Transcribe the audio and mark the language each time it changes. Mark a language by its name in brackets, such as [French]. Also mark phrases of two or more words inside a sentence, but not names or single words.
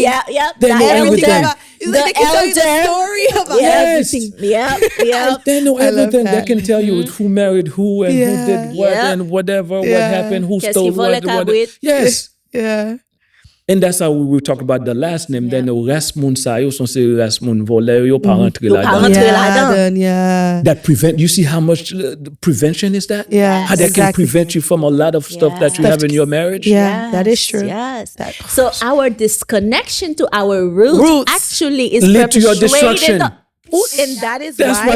[English] They know everything. The elder story about everything. They know everything. They can tell you who married who and who did what and whatever, what happened, who stole what. Yes. Yeah. And that's how we talk about the last name. Then the rest [Haitian Creole] moun sa yo son se rest moun voleur yo pa rentre la dan. [English] That prevent. You see how much prevention is that? Yeah. How that can prevent you from a lot of stuff that you have in your marriage. Yeah, that is true. Yes. So our disconnection to our roots actually is lead to your destruction. And that's why